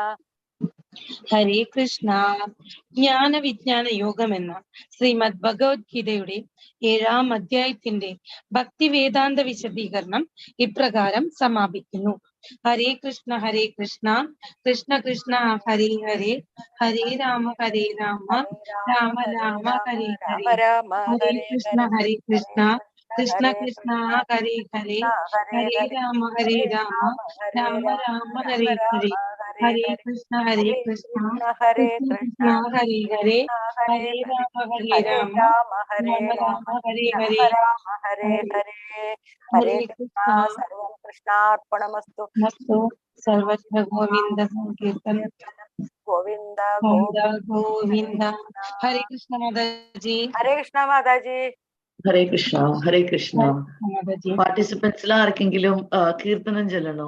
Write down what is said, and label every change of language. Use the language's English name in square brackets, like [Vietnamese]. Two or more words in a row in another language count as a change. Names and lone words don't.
[Malayalam] ഹരേ കൃഷ്ണ. ജ്ഞാനവിജ്ഞാന യോഗം എന്ന ശ്രീമദ് ഭഗവത്ഗീതയുടെ 7-ാം അധ്യായത്തിന്റെ ഭക്തി വേദാന്ത വിശദീകരണം ഇപ്രകാരം സമാപിക്കുന്നു. [Sanskrit] ഹരേ കൃഷ്ണ ഹരേ കൃഷ്ണ കൃഷ്ണ കൃഷ്ണ ഹരേ ഹരേ ഹരേ രാമ രാമ രാമ ഹരേ ഹരേ. ഹരേ കൃഷ്ണ ഹരേ കൃഷ്ണ കൃഷ്ണ കൃഷ്ണ ഹരേ ഹരേ ഹരേ രാമ രാമ രാമ ഹരേ ഹരേ. ഹരേ കൃഷ്ണ ഹരേ കൃഷ്ണ കൃഷ്ണ കൃഷ്ണ ഹരേ ഹരേ ഹരേ രാമ രാമ രാമ ഹരേ ഹരേ. ഹരേ ഹരേ. ഹരേ കൃഷ്ണ. സർവം കൃഷ്ണാർപ്പണമസ്തു. സർവത്ര ഗോവിന്ദ സങ്കീർത്തനം ഗോവിന്ദ [Malayalam] ഗോവിന്ദ ഗോവിന്ദ. ഹരേ കൃഷ്ണ മാതാജി. ഹരേ കൃഷ്ണ മാതാജി. ഹരേ കൃഷ്ണ. ഹരേ കൃഷ്ണ. മാതാജി. പാർട്ടിസിപ്പൻസിൽ ആർക്കെങ്കിലും കീർത്തനം ചൊല്ലണോ?